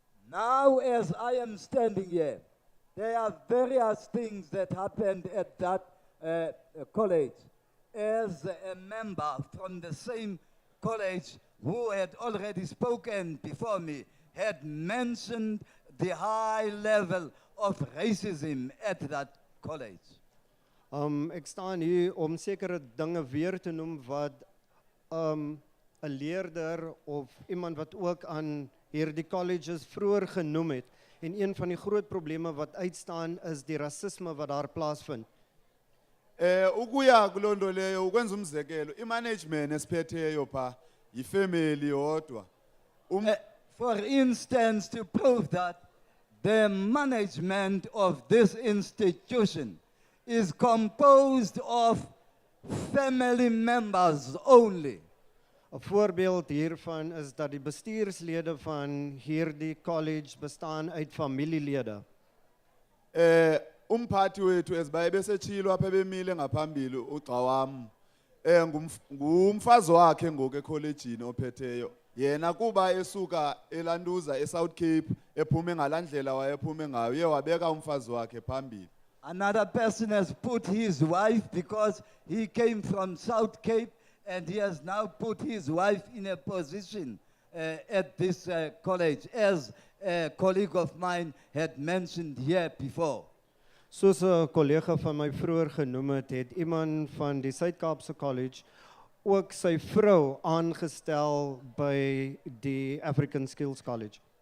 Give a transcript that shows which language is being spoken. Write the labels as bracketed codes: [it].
[en] Now as I am standing here, there are various things that happened at that college. As a member from the same college who had already spoken before me, had mentioned the high level of racism at that college. [af] Ek staan hier om sekere dinge weer te noem wat 'n leerder of iemand wat ook aan hierdie colleges vroeër genoem het. En een van die groot probleme wat uitstaan is die rasisme wat daar plaasvind. [xh] Ukuya kulonto leyo ukwenza umzekelo imanagement esiphetheyo pha yifamily yodwa. [en] For instance, to prove that the management of this institution is composed of family members only. [af] 'n Voorbeeld hiervan is dat die bestuurslede van hierdie college bestaan uit familielede. [xh] Umphathi wethu esibaye besetshilo apha bemile ngaphambili uGcawam ngumfazi wakhe ngoku ekholejini ophetheyo yena kuba esuka elanduza eSouth Cape ephume ngalandlela wayephume ngayo uye wabeka umfazi wakhe phambili. [en] Another person has put his wife because he came from South Cape and he has now put his wife in a position at this college, as a colleague of mine had mentioned here before. [af] Soos 'n kollega van my vroeër genoem het iemand van die Suid-Kaapse College ook sy vrou aangestel by die African Skills College.